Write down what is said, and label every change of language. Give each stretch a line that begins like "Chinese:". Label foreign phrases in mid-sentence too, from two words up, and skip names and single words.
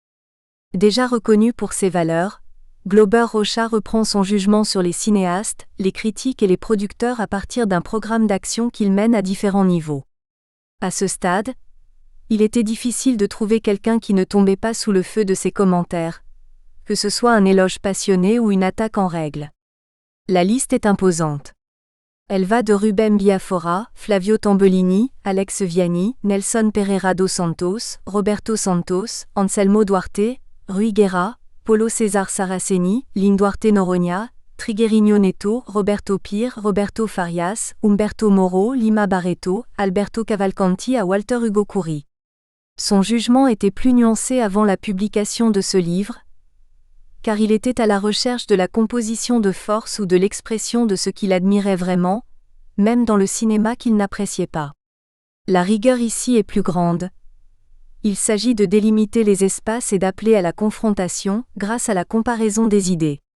French: Déjà reconnu pour ses valeurs, Glauber Rocha reprend son jugement sur les cinéastes, les critiques et les producteurs à partir d'un programme d'action qu'il mène à différents niveaux. À ce stade, il était difficile de trouver quelqu'un qui ne tombait pas sous le feu de ses commentaires, que ce soit un éloge passionné ou une attaque en règle. La liste est imposante. Elle va de Rubem Biafora, Flavio Tambellini, Alex Vianney, Nelson Pereira dos Santos, Roberto Santos, Anselmo Duarte, Rui Guerra, Paulo César Saraceni, Lin Duarte Noronha, Trigueirinho Neto, Roberto Pire, Roberto Farias, Humberto Moro, Lima Barreto, Alberto Cavalcanti à Walter Hugo Coury. Son jugement était plus nuancé avant la publication de ce livre, car il était à la recherche de la composition de force ou de l'expression de ce qu'il admirait vraiment, même dans le cinéma qu'il n'appréciait pas. La rigueur ici est plus grande. Il s'agit de délimiter les espaces et d'appeler à la confrontation, grâce à la comparaison des idées.